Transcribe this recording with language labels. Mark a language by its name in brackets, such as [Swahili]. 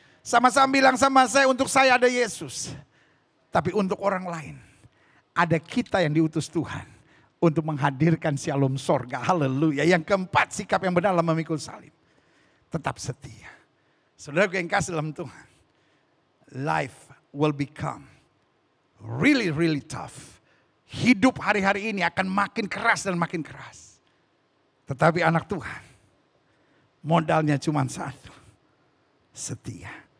[Indonesian] Sama-sama bilang sama saya, untuk saya ada Yesus. Tapi untuk orang lain, ada kita yang diutus Tuhan untuk menghadirkan shalom sorga. Haleluya. Yang keempat, sikap yang benar dalam memikul salib. Tetap setia. Saudara yang kasih dalam Tuhan. [English] Life will become really, really tough. [Indonesian] Hidup hari-hari ini akan makin keras dan makin keras. Tetapi anak Tuhan, modalnya cuma satu. Setia.